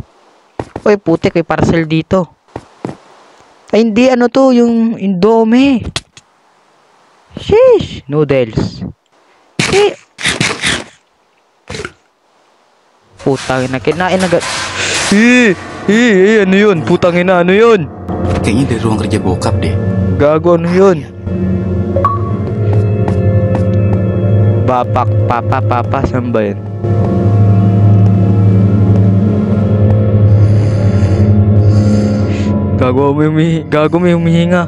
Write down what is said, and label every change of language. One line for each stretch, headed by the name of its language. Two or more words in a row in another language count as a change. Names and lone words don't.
Filipino: Uy, putik, may parcel dito. Ay, hindi, ano to, yung Indomie.
English: Sheesh! Noodles.
Filipino: Putang ina, kinain agad. Ano yun? Putang ina, ano yun?
Indonesian: Kayaknya dari ruang kerja bokap deh.
Filipino: Gago, ano yun? Bapak, papa, saan ba yun? Gago, may humihinga.